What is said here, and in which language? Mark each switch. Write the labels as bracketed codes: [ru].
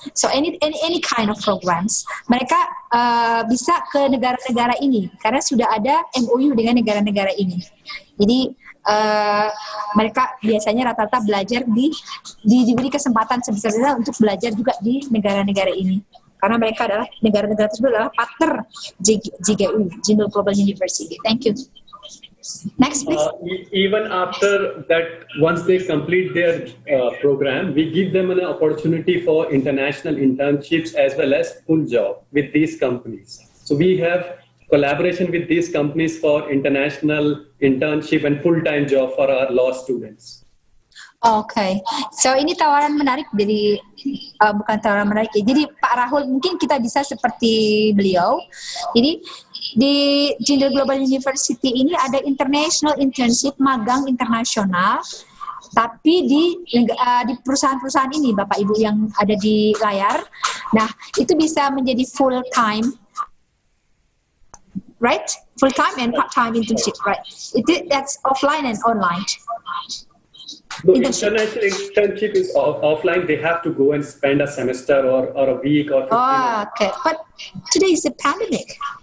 [en] So any kind of programs. [id] Mereka bisa ke negara-negara ini karena sudah ada MOU dengan negara-negara ini. Jadi mereka biasanya rata-rata belajar diberi kesempatan sebesar-besar untuk belajar juga di negara-negara ini. Karena mereka adalah negara-negara tersebut adalah partner JGU, Jindal Global University. [en] Thank you. Next, please. Even after that, once they complete their program, we give them an opportunity for international internships as well as full job with these companies. So we have collaboration with these companies for international internship and full-time job for our law students. [id] Okay, so ini tawaran menarik dari bukan tawaran menarik ya. Jadi Pak Rahul mungkin kita bisa seperti beliau. Jadi di Jindal Global University ini ada international internship, magang internasional. Tapi di perusahaan-perusahaan ini Bapak Ibu yang ada di layar, nah itu bisa menjadi full-time. [en] Right? Full-time and part-time internship, right? That's offline and online. The international internship is offline. They have to go and spend a semester or a week or 15 days. Okay. But today is a pandemic.